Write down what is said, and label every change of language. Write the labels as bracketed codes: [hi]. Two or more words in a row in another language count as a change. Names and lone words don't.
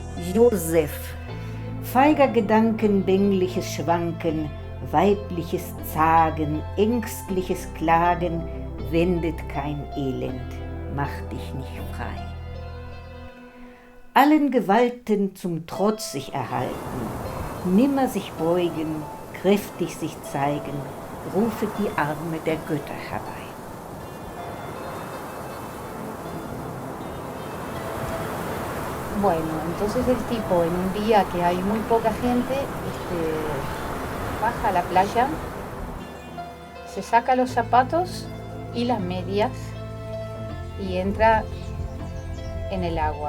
[de] Josef, feiger Gedanken, bängliches Schwanken, weibliches Zagen, ängstliches Klagen, wendet kein Elend, macht dich nicht frei. Allen Gewalten zum Trotz sich erhalten, nimmer sich beugen, kräftig sich zeigen, rufet die Arme der Götter herbei. [es] Bueno, entonces el tipo en un día que hay muy poca gente, baja a la playa, se saca los zapatos y las medias y entra en el agua.